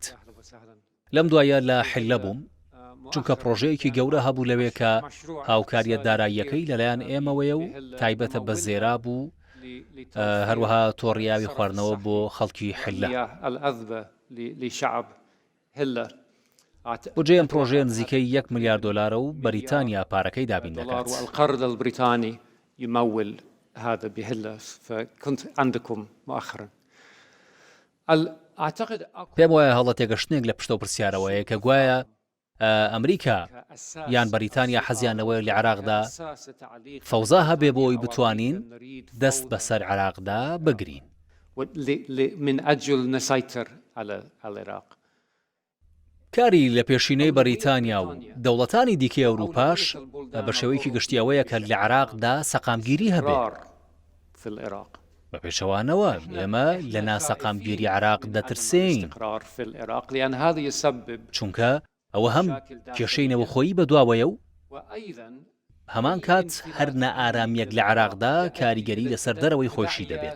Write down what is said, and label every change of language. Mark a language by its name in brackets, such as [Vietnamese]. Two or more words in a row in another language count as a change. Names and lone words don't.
[Central Kurdish] لەم دوایە لە حلە بووم چونکە پرۆژەیەکی گەورە هەبوو لەوێ کە هاوکاریە داراییەکەی لەلایەن ئێمەوەیە و تایبەتە بە زێرا بوو هەروەها تۆڕیاوی خواردنەوە بۆ خەڵکی حلە. بۆ جێ ئەم پرۆژەیە نزیکەی 1 ملیار دۆلارە و بەریتانیا پارەکەی دابین دەکات. [Arabic] القرض البريطاني يمول هذا بهلة فكنت عندكم مؤخرا. [Central Kurdish] پێم وایە هەڵە تێگەشتنێک لە پشتە پرسیارەوەیە کە گوایە ئەمریکا یان بەریتانیا حەزیانەوەی لە عێراقدا فەوزا هەبێ بۆی بتوانین دەست بەسەر عێراقدا بگرین. [Arabic] من أجل نسيطر على العراق. [Central Kurdish] کاری لە پێشینەی بەریتانیا و دەوڵەتانی دیکەی ئەوروپاش بە شێوەیەکی گشتیەوەیە کە لە عێراقدا سەقامگیری هەبێ. بە پێشەوانەوە ئێمە لە ناسەقامگیری عێراق دەترسین چونکە ئەوە هەم کێشەی نەوەخۆیی بەدواوەیە و هەمان کات هەر نائارامیەک لە عێراقدا کاریگەری لەسەر دەرەوەی خۆشی دەبێت.